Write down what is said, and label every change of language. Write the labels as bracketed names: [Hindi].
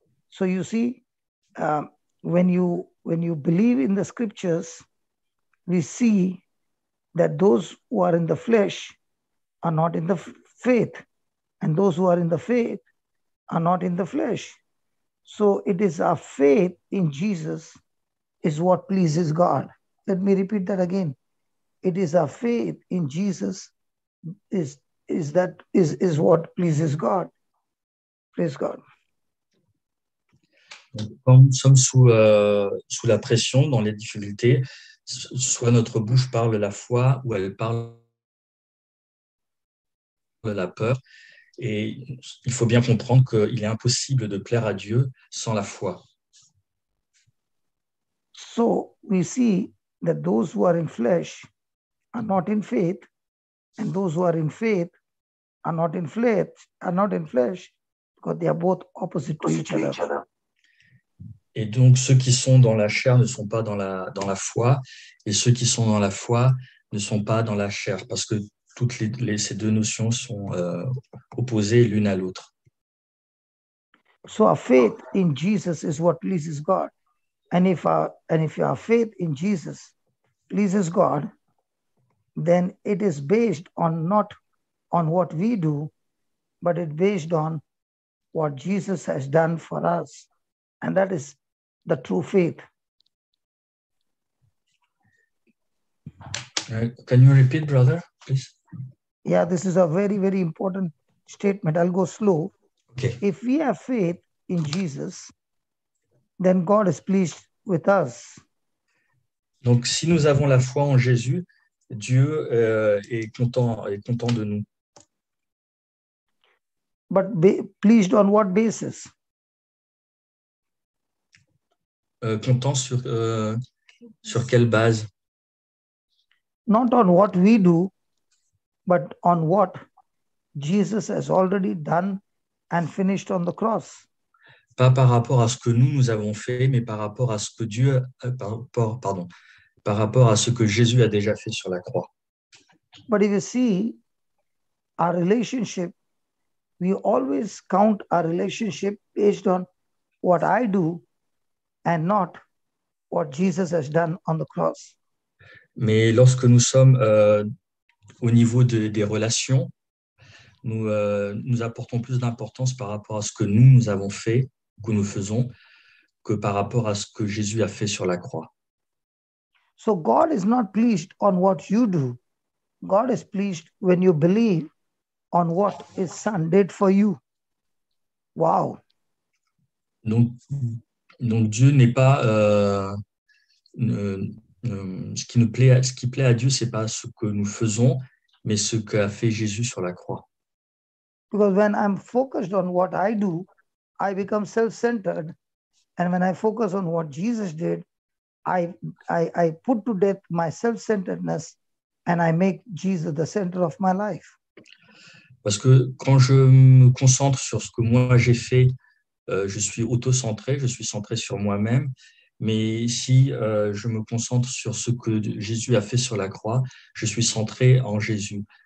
[English] So you see, when you believe in the scriptures, we see that those who are in the flesh are not in the faith, and those who are in the faith are not in the flesh. So it is our faith in Jesus is what pleases God. Let me repeat that again. It is our faith in Jesus is what pleases God. Praise God. [French] Donc, quand nous sommes sous la pression, dans les difficultés, soit notre bouche parle la foi ou elle parle la peur. Et il faut bien comprendre qu'il est impossible de plaire à Dieu sans la foi. [English] So we see that those who are in flesh are not in faith, and those who are in faith are not in flesh, because they are both opposite to each other. [French] Et donc, ceux qui sont dans la chair ne sont pas dans la foi, et ceux qui sont dans la foi ne sont pas dans la chair, parce que toutes ces deux notions sont opposées l'une à l'autre. [English] So our faith in Jesus is what pleases God. And if our faith in Jesus pleases God, then it is based on not on what we do, but it's based on what Jesus has done for us. And that is the true faith. Can you repeat, brother, please? Yeah, this is a very, very important statement. I'll go slow. Okay. If we have faith in Jesus, then God is pleased with us. [French] Donc, si nous avons la foi en Jésus, Dieu est content de nous. [English] But pleased on what basis? [French] Content sur quelle base? [English] Not on what we do, but on what Jesus has already done and finished on the cross. [French] Pas par rapport à ce que nous avons fait, mais par rapport à ce que par rapport à ce que Jésus a déjà fait sur la croix. [English] But if you see our relationship, we always count our relationship based on what I do and not what Jesus has done on the cross. [French] Mais lorsque nous sommes au niveau des relations, nous apportons plus d'importance par rapport à ce que nous avons fait, que nous faisons, que par rapport à ce que Jésus a fait sur la croix. [English] So God is not pleased on what you do. God is pleased when you believe on what His Son did for you. Wow. [French] Donc Dieu n'est pas ce qui plaît à Dieu, c'est pas ce que nous faisons, mais ce qu'a fait Jésus sur la croix. [English] Because when I'm focused on what I do, I become self-centered. And when I focus on what Jesus did, I put to death my self-centeredness and I make Jesus the center of my life. [French] Parce que quand je me concentre sur ce que moi j'ai fait, je suis auto-centré, je suis centré sur moi-même. Mais si je me concentre sur ce que Jésus a fait sur la croix, je suis centré en Jésus.